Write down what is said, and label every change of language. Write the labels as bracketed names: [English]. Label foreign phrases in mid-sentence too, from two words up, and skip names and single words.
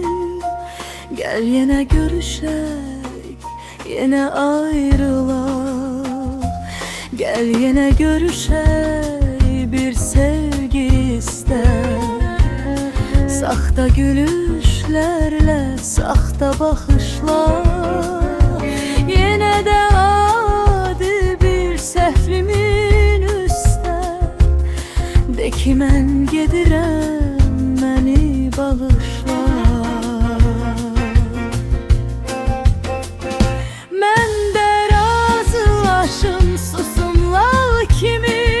[Turkish] Gel yine görüşək, yine ayrılaq. Gel yine görüşək, bir sevgi ister. Saxta gülüşlerle, saxta bakışlar. [Azerbaijani] Yine de adi bir səhvimin üstə. De ki mən gedirəm, məni bağışla. Mən də razılaşım susum lal kimi.